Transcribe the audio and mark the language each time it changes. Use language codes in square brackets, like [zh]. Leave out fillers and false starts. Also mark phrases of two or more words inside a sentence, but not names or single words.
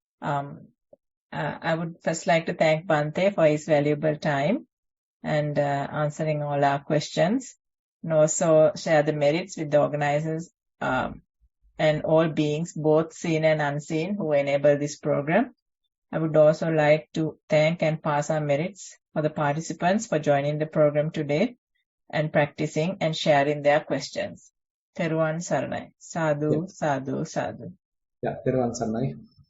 [en] I would first like to thank Bhante for his valuable time and answering all our questions, and also share the merits with the organizers and all beings, both seen and unseen, who enable this program. I would also like to thank and pass our merits for the participants for joining the program today and practicing and sharing their questions. [si] Theruvan Saranai. [pi] Sadhu, sadhu, sadhu. [si] Yeah, Theruvan Saranai.